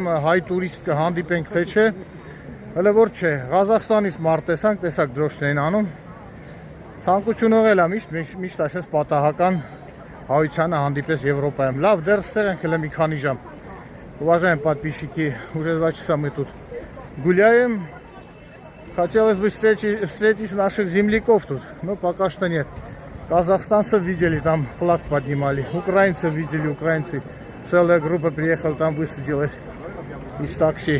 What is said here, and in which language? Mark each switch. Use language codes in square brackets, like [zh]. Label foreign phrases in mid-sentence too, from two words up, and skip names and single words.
[hy] հայ տուրիստ կհանդիպենք թե չէ, հələ որ չէ, Ղազախստանից մարդ տեսակ դրոշն են անում, ցանկություն ողել է միշտ այսպես պատահական հայությանը հանդիպես Եվրոպայում, լավ, դեռ ստեղ ենք հələ մի քանի ժամ, [ru] уважаемые подписчики, уже 2 часа мы тут гуляем, хотелось бы встретить наших земляков тут, но пока что нет. Казахстанцев видели, там флаг поднимали, украинцев видели, украинцы, целая группа приехала, там высадилась из такси.